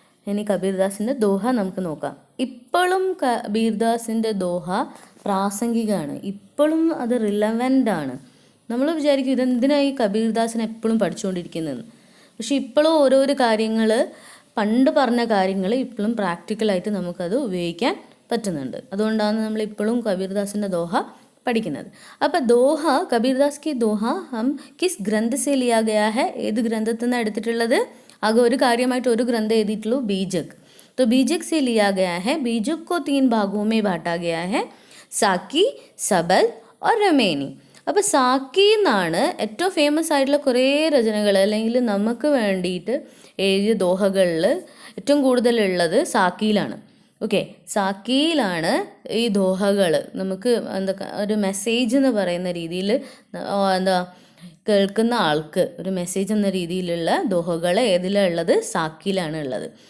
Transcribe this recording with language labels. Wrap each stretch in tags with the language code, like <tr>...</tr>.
<ml>ഇനി കബീർദാസിൻ്റെ ദോഹ നമുക്ക് നോക്കാം. ഇപ്പോഴും കബീർദാസിൻ്റെ ദോഹ പ്രാസംഗികമാണ്, ഇപ്പോഴും അത് റിലവൻ്റ് ആണ്. നമ്മൾ വിചാരിക്കും ഇതെന്തിനായി കബീർദാസിനെ എപ്പോഴും പഠിച്ചുകൊണ്ടിരിക്കുന്നതെന്ന്. പക്ഷെ ഇപ്പോഴും ഓരോരോ കാര്യങ്ങൾ, പണ്ട് പറഞ്ഞ കാര്യങ്ങൾ ഇപ്പോഴും പ്രാക്ടിക്കലായിട്ട് നമുക്കത് ഉപയോഗിക്കാൻ പറ്റുന്നുണ്ട്. അതുകൊണ്ടാണ് നമ്മൾ ഇപ്പോഴും കബീർദാസിൻ്റെ ദോഹ പഠിക്കുന്നത്. അപ്പോൾ ദോഹ,</ml> <hi>കബീർദാസ് की दोहा हम किस ग्रंथ से लिया गया है?</hi> <ml>ഏത് ഗ്രന്ഥത്തിൽ നിന്നാണ് എടുത്തിട്ടുള്ളത്? ആകെ ഒരു കാര്യമായിട്ട് ഒരു ഗ്രന്ഥം എഴുതിയിട്ടുള്ളൂ, ബീജക്.</ml> <hi>तो बीजक से लिया गया है. बीजक को 3 भागों में बांटा गया है, സാക്കി, സബൽ और രമേനി.</hi> <ml>അപ്പോൾ സാക്കി എന്നാണ് ഏറ്റവും ഫേമസ് ആയിട്ടുള്ള കുറേ രചനകൾ, അല്ലെങ്കിൽ നമുക്ക് വേണ്ടിയിട്ട് എഴുതിയ ദോഹകളിൽ ഏറ്റവും കൂടുതലുള്ളത് സാക്കിയിലാണ്. ഓക്കെ, സാക്കിയിലാണ് ഈ ദോഹകൾ നമുക്ക് എന്താ ഒരു മെസ്സേജ് എന്ന് പറയുന്ന രീതിയിൽ എന്താ കേൾക്കുന്ന ആൾക്ക് ഒരു മെസ്സേജ് എന്ന രീതിയിലുള്ള ദോഹകൾ ഏതിലാണ് ഉള്ളത്? സാക്കിയിലാണ് ഉള്ളത്.</ml>